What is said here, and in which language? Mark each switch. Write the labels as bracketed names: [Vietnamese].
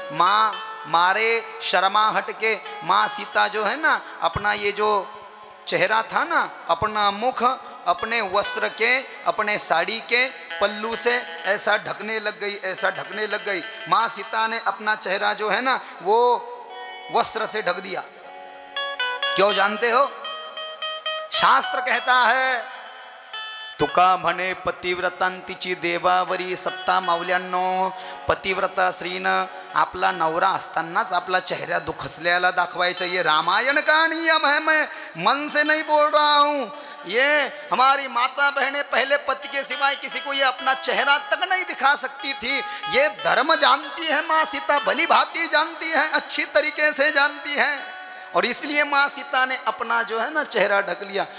[Hindi] माँ मारे शर्माहट के माँ सीता जो है ना, अपना ये जो चेहरा था ना, अपना मुख अपने वस्त्र के, अपने साड़ी के पल्लू से ऐसा ढकने लग गई, ऐसा ढकने लग गई। माँ सीता ने अपना चेहरा जो है ना वो वस्त्र से ढक दिया। क्यों जानते हो? शास्त्र कहता है [Marathi] तुका म्हणे पतिव्रतांतीची देवावरी सप्ता मावल्यांनो, पतिव्रता स्त्रीनं आपला नवरा असतानाच आपला चेहरा दुखसल्याला दाखवायचं। [Hindi] ये रामायण का नियम है, मैं मन से नहीं बोल रहा हूँ। ये हमारी माता बहनें पहले पति के सिवाय किसी को ये अपना चेहरा तक नहीं दिखा सकती थी। ये धर्म जानती है माँ सीता, भली भांति जानती है, अच्छी तरीके से जानती है, और इसलिए माँ सीता ने अपना जो है ना चेहरा ढक लिया।